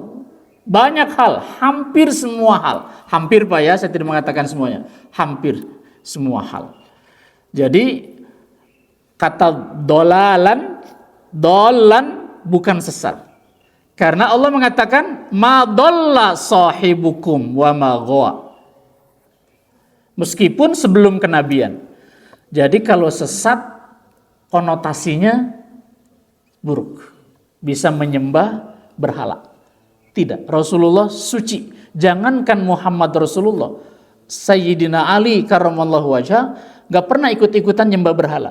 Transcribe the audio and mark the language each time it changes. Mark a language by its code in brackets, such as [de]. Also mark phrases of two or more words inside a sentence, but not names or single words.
[id] Banyak hal, hampir semua hal. Hampir Pak ya, saya tidak mengatakan semuanya. Hampir semua hal. Jadi kata dolan bukan sesat. Karena Allah mengatakan [ar] ما ضل صاحبكم وما غوى. [id] Meskipun sebelum kenabian. Jadi kalau sesat konotasinya buruk. Bisa menyembah berhala. Tidak, Rasulullah suci. Jangankan Muhammad Rasulullah, Sayyidina Ali [ar] كرم الله وجهه [id] gak pernah ikut-ikutan nyembah berhala.